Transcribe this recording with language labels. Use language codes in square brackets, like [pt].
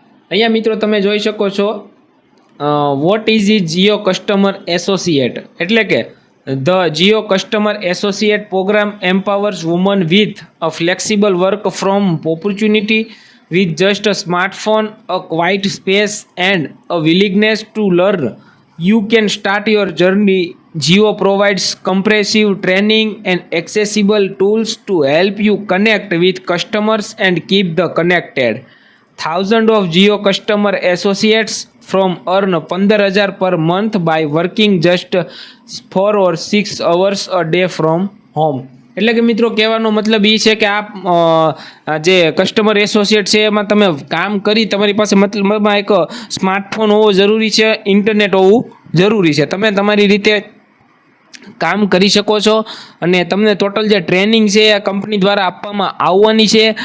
[gu] અહીંયા મિત્રો તમે જોઈ શકો છો [en] What is Jio customer associate, એટલે કે the Jio customer associate program empowers woman with a flexible work from opportunity with just a smartphone, a quiet space and a willingness to learn. You can start your journey. Jio provides comprehensive training and accessible tools to help you connect with customers and keep the connected. Thousands of Jio customer associates from earn 15,000 per month by working just 4 or 6 hours a day from home. [gu] એટલે કે મિત્રો કહેવાનો મતલબ એ છે કે આ જે customer associate છે એમાં તમે કામ કરી, તમારી પાસે મતલબમાં એક સ્માર્ટફોન હોવો જરૂરી છે, ઇન્ટરનેટ હોવું જરૂરી છે, તમે તમારી રીતે કામ કરી શકો છો અને તમને ટોટલ જે ટ્રેનિંગ છે એ કંપની દ્વારા આપવામાં આવવાની છે।